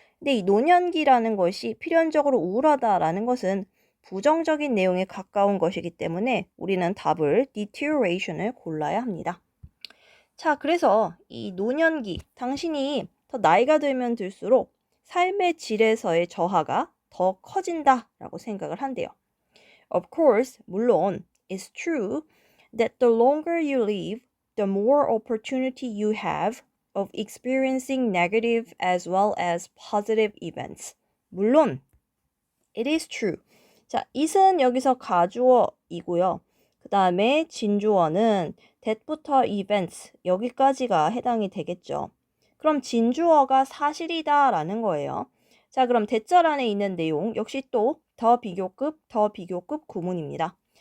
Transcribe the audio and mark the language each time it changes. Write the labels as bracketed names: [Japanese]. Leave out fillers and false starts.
[Korean] 근데 이 노년기라는 것이 필연적으로 우울하다라는 것은 부정적인 내용에 가까운 것이기 때문에 우리는 답을 deterioration을 골라야 합니다. 자, 그래서 이 노년기, 당신이 더 나이가 들면 들수록 삶의 질에서의 저하가 더 커진다라고 생각을 한대요. [English] Of course, [Korean] 물론, [English] it's true that the longer you live, the more opportunity you have of experiencing negative as well as positive events. [Korean] 물론, [English] it is true. [Korean] 자, it은 여기서 가주어이고요. 그 다음에 진주어는 that부터 events, 여기까지가 해당이 되겠죠. 그럼 진주어가 사실이다 라는 거예요. 자, 그럼 대절 안에 있는 내용 역시 또 더 비교급 구문입니다.